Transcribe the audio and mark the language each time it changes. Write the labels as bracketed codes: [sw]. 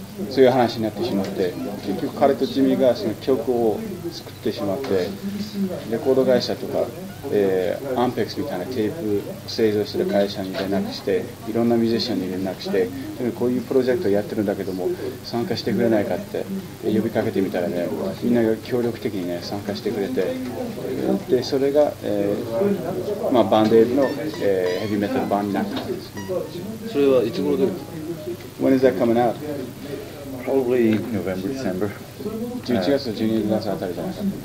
[ja] そういう話になってしまって、結局彼とジミーがその曲を作ってしまって、レコード会社とか、アンペックスみたいなテープ製造してる会社に連絡して、いろんなミュージシャンに連絡して、こういうプロジェクトやってるんだけども参加してくれないかって呼びかけてみたらね、みんなが協力的にね参加してくれて、でそれが、まあ、バンドエイドの、ヘビーメタル版になったんです。それはいつ頃出るんですか？ [en] When is that coming out? Probably November, December. [ja] 11月と12月あたりじゃないか。